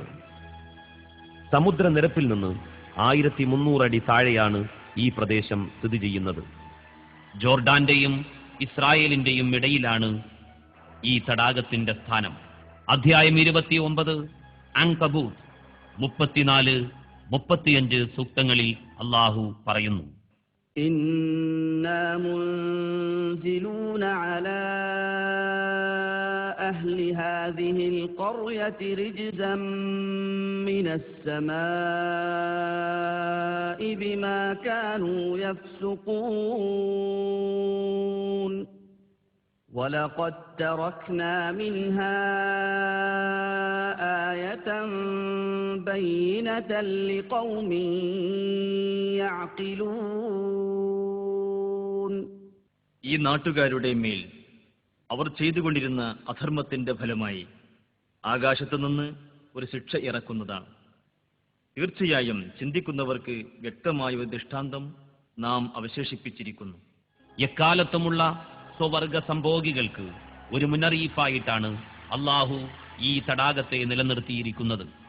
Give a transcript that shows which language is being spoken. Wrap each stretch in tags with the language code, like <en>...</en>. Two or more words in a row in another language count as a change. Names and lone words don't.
<ml>സമുദ്രനിരപ്പിൽ നിന്ന് 1300 അടി താഴെയാണ് ഈ പ്രദേശം സ്ഥിതി ചെയ്യുന്നത്. ജോർഡാന്റെയും ഇസ്രായേലിന്റെയും ഇടയിലാണ് ഈ തടാകത്തിന്റെ സ്ഥാനം. അധ്യായം 29, അൻകബൂത്ത് 34-35 സൂക്തങ്ങളിൽ അല്ലാഹു പറയുന്നു.</ml> <ar>إِنَّا مُنزِلُونَ عَلَى أَهْلِ هَذِهِ الْقَرْيَةِ رِجْزًا مِّنَ السَّمَاءِ بِمَا كَانُوا يَفْسُقُونَ وَلَقَدْ تَرَكْنَا مِنْهَا آيَةً بَيِّنَةً لِقَوْمٍ يَعْقِلُونَ.</ar> <ml>ഈ നാട്ടുകാരുടെ മേൽ അവർ ചെയ്തുകൊണ്ടിരുന്ന അധർമ്മത്തിന്റെ ഫലമായി ആകാശത്തുനിന്ന് ഒരു ശിക്ഷ ഇറക്കുന്നതാണ്. തീർച്ചയായും ചിന്തിക്കുന്നവർക്ക് വ്യക്തമായ ഒരു ദൃഷ്ടാന്തം നാം അവശേഷിപ്പിച്ചിരിക്കുന്നു. എക്കാലത്തുമുള്ള സ്വവർഗ സംഭോഗികൾക്ക് ഒരു മുന്നറിയിപ്പായിട്ടാണ് അള്ളാഹു ഈ തടാകത്തെ നിലനിർത്തിയിരിക്കുന്നത്.</ml>